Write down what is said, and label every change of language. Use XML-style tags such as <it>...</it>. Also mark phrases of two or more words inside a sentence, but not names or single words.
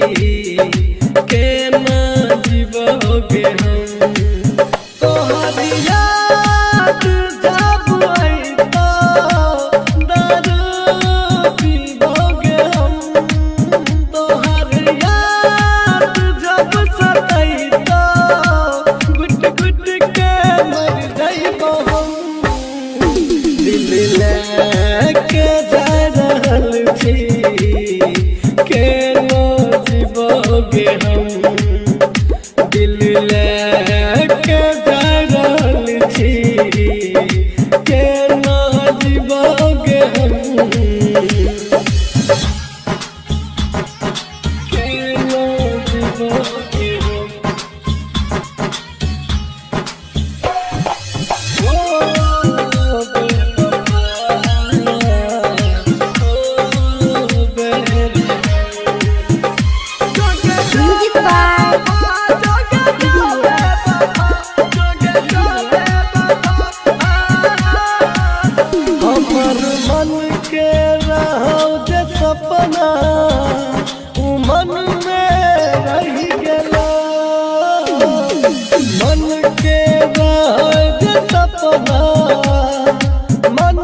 <mai>केना जीवोगे हम तोहर याद जब अइतो दारू पीबोगे हम तोहर याद जब सतैतो गुट गुट के मर जाइबो हम दिल लेके जा रहल छी केना जीवोगे हम दिल लेके जा रहल छी केना जीवोगे हम केना जीवोगे हम ओ बेबी</mai> <en>Music by</en> <mai>हमर मन के रहो जे सपना उ मन में रही गेला मन के रहो जे सपना</mai>